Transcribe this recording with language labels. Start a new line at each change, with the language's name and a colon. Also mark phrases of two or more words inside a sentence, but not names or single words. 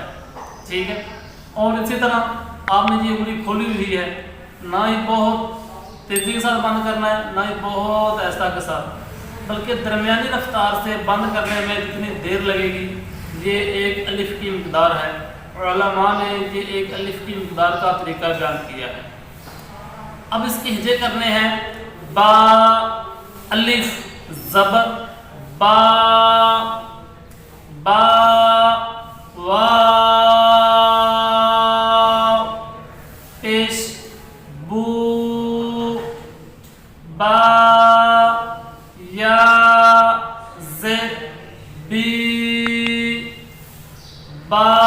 Urdu: ٹھیک ہے، اور اسی طرح آپ نے یہ انگلی کھولی ہوئی ہے، نہ ہی بہت تیزی کے ساتھ بند کرنا ہے نہ ہی بہت ایسا کے ساتھ، بلکہ درمیانی رفتار سے بند کرنے میں جتنی دیر لگے گی یہ 1 الف کی مقدار ہے۔ علماء نے یہ 1 الف کی مقدار کا طریقہ بیان کیا ہے۔ اب اس کے ہجے کرنے ہیں۔ با، الف، زبر، با، با، واو، پیش، بو، با، یا، زد، بی، با،